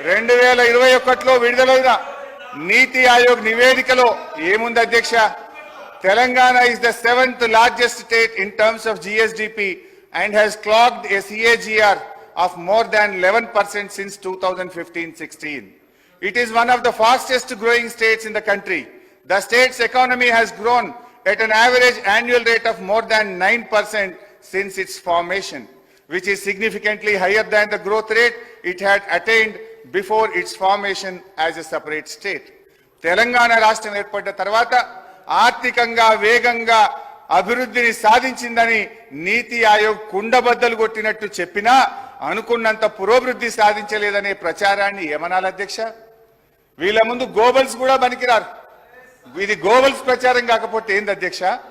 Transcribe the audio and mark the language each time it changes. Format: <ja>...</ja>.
<te>2021లో విడుదలైన నీతి ఆయోగ్ నివేదికలో ఏముంది అధ్యక్ష?</te> <en>Telangana is the 7th largest state in terms of GSDP and has clocked a CAGR of more than 11% since 2015-16. It is one of the fastest growing states in the country. The state's economy has grown at an average annual rate of more than 9% since its formation, which is significantly higher than the growth rate it had attained before its formation as a separate state.</en> <te>Telangana రాష్ట్రం ఏర్పడ్డ తర్వాత ఆర్థికంగా వేగంగా అభివృద్ధిని సాధించిందని నీతి ఆయోగ్ కుండబద్దలు కొట్టినట్టు చెప్పినా అనుకున్నంత పురోభివృద్ధి సాధించలేదనే ప్రచారాన్ని ఏమనాలి అధ్యక్ష? వీళ్ళ ముందు గోబల్స్ కూడా పనికిరారు. ఇది గోబల్స్ ప్రచారం కాకపోతే ఏంది అధ్యక్ష?</te>